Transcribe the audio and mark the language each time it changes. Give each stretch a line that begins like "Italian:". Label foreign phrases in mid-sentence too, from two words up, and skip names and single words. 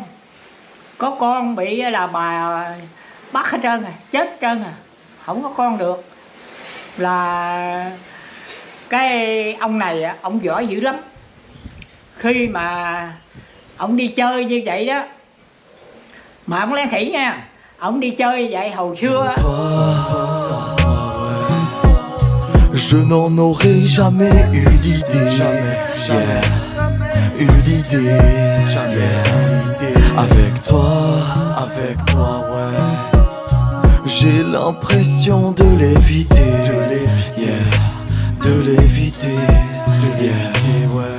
Vietnamese: Có con bị là bà bắt hết trơn à, chết hết trơn à, không có con được. Là cái ông này ông giỏi dữ lắm. Khi mà ông đi chơi như vậy đó, mà ông lén khỉ nha, ông đi chơi vậy hồi xưa.
French: Je n'en aurais jamais eu l'idée, eu l'idée, avec toi, ouais. J'ai l'impression de l'éviter, de l'éviter, ouais.